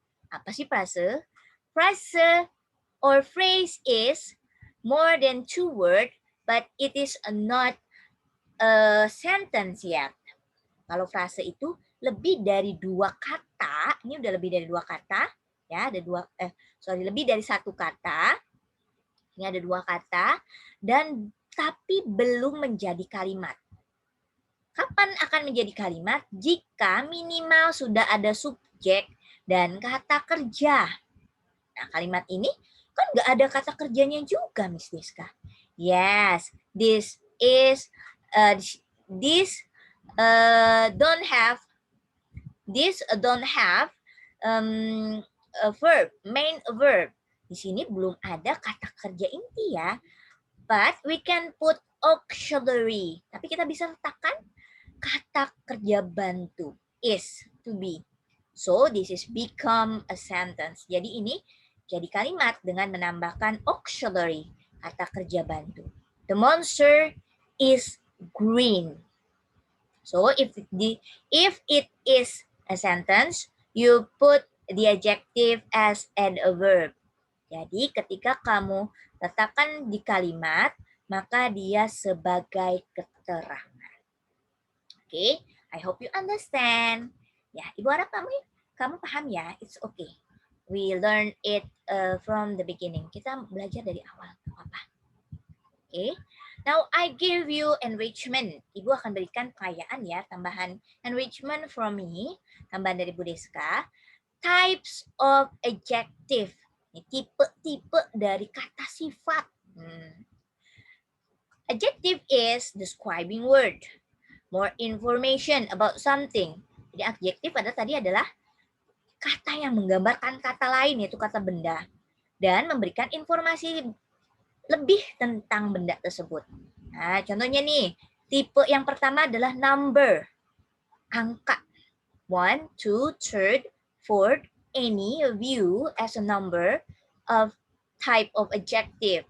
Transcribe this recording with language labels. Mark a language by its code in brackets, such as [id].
[id] Apa sih frase? [en] Frase or phrase is more than 2 words, but it is not a sentence yet. [id] Kalau frase itu lebih dari 2 kata, ini udah lebih dari 2 kata, ya, ada lebih dari 1 kata. Ini ada 2 kata, dan tapi belum menjadi kalimat. Kapan akan menjadi kalimat? Jika minimal sudah ada subjek dan kata kerja. Nah, kalimat ini kan nggak ada kata kerjanya juga, Miss Diska. [en] Yes, this don't have a verb, main verb. [id] Di sini belum ada kata kerja inti ya. [en] But we can put auxiliary. [id] Tapi kita bisa letakkan kata kerja bantu, is, to be. [en] So, this is become a sentence. [id] Jadi ini jadi kalimat dengan menambahkan auxiliary, kata kerja bantu. [en] The monster is green. So if it is a sentence, you put the adjective as and a verb. [id] Jadi ketika kamu letakkan di kalimat, maka dia sebagai keterangan. Oke, [en] I hope you understand. [id] Ya, Ibu harap kamu paham ya. [en] It's okay. We learn it from the beginning. [id] Kita belajar dari awal, nggak apa-apa. Oke. [en] Now I give you enrichment. [id] Ibu akan berikan perayaan ya, tambahan enrichment [en] from me, [id] tambahan dari Bu Deska. [en] Types of adjective. [id] Tipe-tipe dari kata sifat. [en] Adjective is describing word. More information about something. [id] Jadi adjektif adalah kata yang menggambarkan kata lain, yaitu kata benda. Dan memberikan informasi lebih tentang benda tersebut. Nah, contohnya nih, tipe yang pertama adalah number, angka. [en] 1, 2, 3, 4, any view as a number of type of adjective.